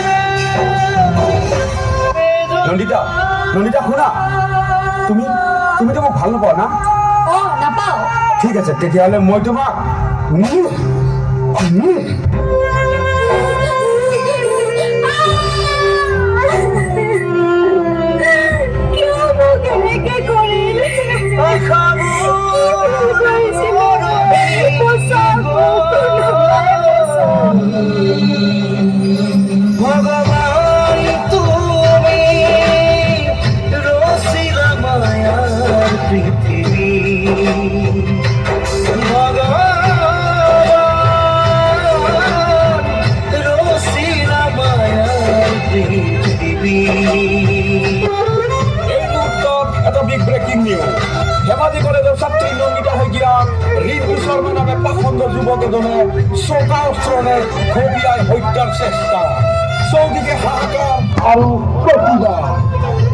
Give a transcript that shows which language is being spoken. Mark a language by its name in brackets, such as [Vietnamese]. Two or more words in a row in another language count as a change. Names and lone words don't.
[Assamese] নন্দিতা শুনা তুমি তো মোক ভাল নাপাওঁ না নাপাওঁ ঠিক আছে তেতিয়াহ'লে মই তোমাক কিয় মোক এনেকে কৰিলে [Bangla] ভগবান তুমি রসিলা মায়ার পৃথিবী ভগবান রসিলা মায়ার পৃথিবী [Assamese] এই মুহূৰ্তত এটা [English] big breaking news [Assamese] ধেমাজি কলেজৰ ছাত্ৰী নন্দিতা শইকীয়াক ৰিতু শৰ্মা নামে পাখণ্ড যুৱক এজনে চৌকা অস্ত্ৰৰে ঘবিয়াই হত্যাৰ চেষ্টা চৌদিকে হাহাকাৰ আৰু প্ৰতিবাদ